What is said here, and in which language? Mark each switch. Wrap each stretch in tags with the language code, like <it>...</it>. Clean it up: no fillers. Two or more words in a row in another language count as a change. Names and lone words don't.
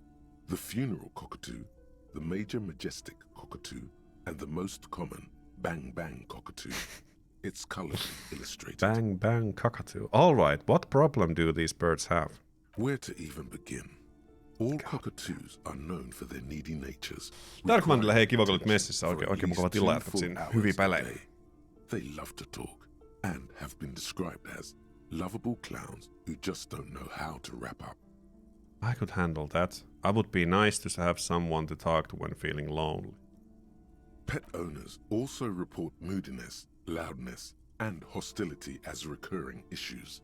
<en>The funeral cockatoo, the major majestic cockatoo, and the most common bang bang cockatoo. It's colorfully illustrated. Bang bang cockatoo. All right, what problem do these birds have? Where to even begin? All cockatoos are known for their needy natures.</en> <fi>Darkmanille, hei, kiva kun olit messissä. Oikein mukava tila jatkat sinne. Hyviä pelejä.</fi> <en>They love to talk and have been described as lovable clowns who just don't know how to wrap up. I could handle that. I would be nice to have someone to talk to when feeling lonely. Pet owners also report moodiness, loudness, and hostility as recurring issues.</en>